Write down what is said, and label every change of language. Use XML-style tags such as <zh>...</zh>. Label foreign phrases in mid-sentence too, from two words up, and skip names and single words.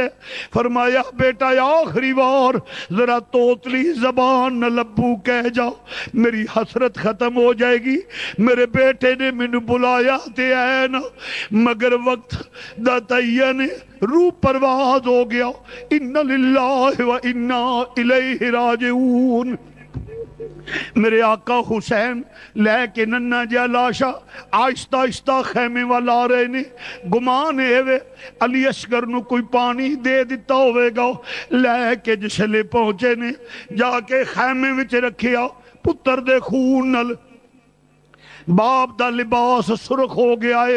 <pa>فرمایا، بیٹا آخری بار ذرا توتلی زبان نہ لبو کہہ جاؤ، میری حسرت ختم ہو جائے گی. میرے بیٹے نے مینوں بلایا تے ہے نا، مگر وقت دا تیا نے روح پرواز ہو گیا.</pa> <ar>إنا لله وإنا إليه راجعون.</ar> <pa>میرے آقا حسین لے کے ننھا جیہا لاشہ آہستہ آہستہ خیمے وال آ رہے نے. گمان ہے علی اصغر نوں کوئی پانی دے دتا ہووے گا. لے کے جس ویلے پہنچے نے، جا کے خیمے وچ رکھیا، پتر دے خون نال باپ دا لباس سرخ ہو گیا ہے.</pa>